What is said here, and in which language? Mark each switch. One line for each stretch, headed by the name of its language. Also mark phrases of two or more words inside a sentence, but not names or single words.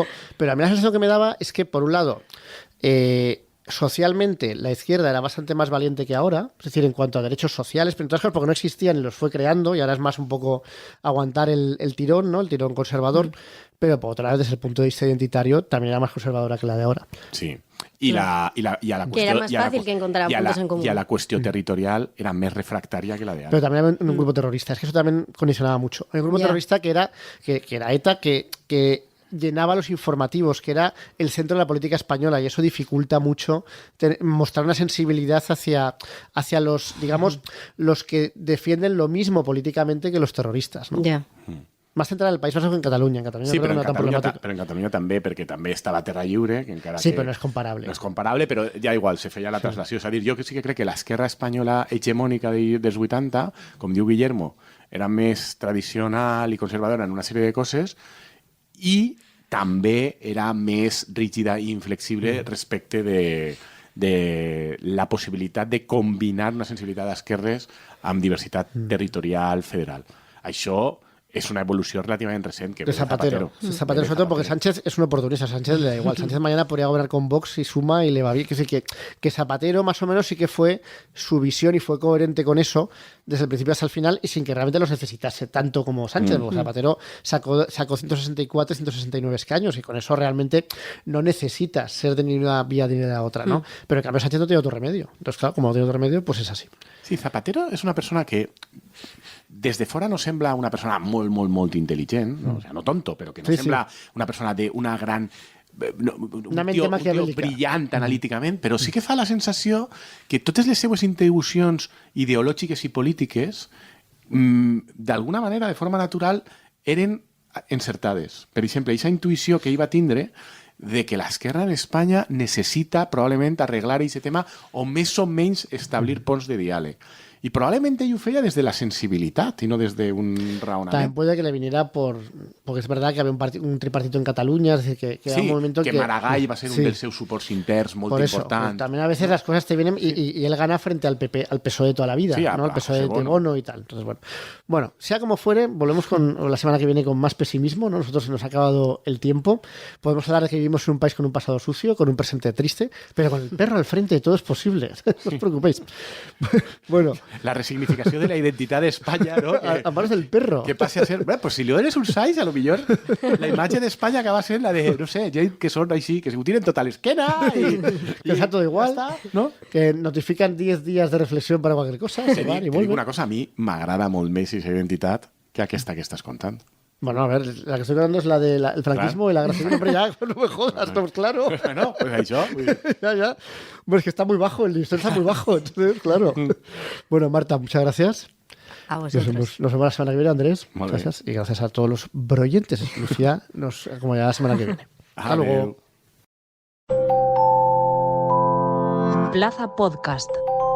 Spanish: Pero a mí la sensación que me daba es que, por un lado, socialmente la izquierda era bastante más valiente que ahora, es decir, en cuanto a derechos sociales, pero en todas cosas porque no existían y los fue creando y ahora es más un poco aguantar el tirón, ¿no? El tirón conservador, pero por otra vez, desde el punto de vista identitario, también era más conservadora que la de ahora.
Catalan: Sí. I a la qüestió,
Spanish: Que era más fácil que encontrar puntos en común.
Catalan: I a la qüestió territorial era més refractària que la de ara.
Spanish: Pero también había un grupo terrorista, es que eso también condicionaba mucho. Hay un grupo Ya. terrorista que era ETA, que llenaba los informativos, que era el centro de la política española, y eso dificulta mucho mostrar una sensibilidad hacia los, digamos, los que defienden lo mismo políticamente que los terroristas, ¿no? Ya. Más centrada en el País Vasco que en Cataluña. En Cataluña Sí, creo que no era tan problemático.
Catalan: però en Catalunya també, perquè també estava Terra Lliure, que encara Sí, que... però no és comparable. No és comparable, però ja igual, se feia la traslació. És a dir, jo sí que crec que l'esquerra espanyola hegemònica dels 80, com diu Guillermo, era més tradicional i conservadora en una sèrie de coses i també era més rígida i inflexible respecte de la possibilitat de combinar una sensibilitat d'esquerres amb diversitat territorial federal.
Spanish: Això es una evolución relativamente reciente. De Zapatero. De Zapatero, sobre todo porque Sánchez es un oportunista. A Sánchez le da igual. Sánchez mañana podría gobernar con Vox y Suma y le va bien. Que Zapatero más o menos sí que fue su visión y fue coherente con eso desde el principio hasta el final y sin que realmente los necesitase tanto como Sánchez. Porque Zapatero sacó 164, 169 escaños y con eso realmente no necesitas ser de ni una vía ni de la otra, ¿no? Pero en cambio Sánchez no tiene otro remedio. Entonces, claro, como no tiene otro remedio, pues es así.
Catalan: Sí, Zapatero és una persona que des de fora no sembla una persona molt, molt, molt intel·ligent, no?
Spanish: O sea,
Catalan: no tonto, però que no sembla una persona d'una gran...
Spanish: Una mente
Catalan: un tio brillant analíticament, però sí que fa la sensació que totes les seues intuïcions ideològiques i polítiques d'alguna manera, de forma natural, eren encertades. Per exemple, aquesta intuïció que ell va tindre de que l'esquerra en Espanya necessita probablement arreglar aquest tema o més o menys establir ponts de diàleg.
Spanish: Y probablemente
Catalan: ell ho feia des de la sensibilitat y no desde un raonament.
Spanish: También puede que le viniera porque es verdad que había un tripartito en Cataluña, es decir, que era un momento
Catalan: que Maragall va ser un dels seus suports interns molt
Spanish: por eso,
Catalan: important.
Spanish: Pues también a veces las cosas te vienen y él gana frente al PP, al PSOE de toda la vida, Sí, ¿no? Al PSOE de Bono. Bono y tal. Entonces, bueno, sea como fuere, volvemos con la semana que viene con más pesimismo, ¿no? Nosotros se nos ha acabado el tiempo. Podemos hablar de que vivimos en un país con un pasado sucio, con un presente triste, pero con el perro al frente todo es posible. No os preocupéis. Bueno,
Catalan: la resignificació de la identitat d'Espanya, no?
Spanish: A manos del perro.
Catalan: Que passi a ser... Bé, pues si li dones un size, a lo millor la imatge d'Espanya acaba sent la de, no sé, gent que són així, que s'ho tiren tot a l'esquena i...
Spanish: Que está todo igual,
Catalan: ja està, ¿no?
Spanish: que notifican 10 días de reflexión para cualquier cosa, se van y
Catalan: Te dic
Spanish: vuelven.
Catalan: una cosa, a mi m'agrada molt més aquesta identitat que aquesta que estàs contant.
Spanish: Bueno, a ver, la que estoy hablando es la del franquismo y la Guerra Civil. Hombre, ya, no me jodas, estamos claro.
Catalan: Bueno, pues això...
Spanish: Ya, ya. Bueno, es que está muy bajo, el listón está muy bajo, entonces, claro. Bueno, Marta, muchas gracias. A Nos vosotros. vemos la semana que viene, Andrés.
Catalan: Molt bé.
Spanish: Gracias. Y gracias a todos los broyentes. Lucía nos acompañará la semana que viene. Hasta luego.
Catalan: Adéu.
Spanish: Plaza Podcast.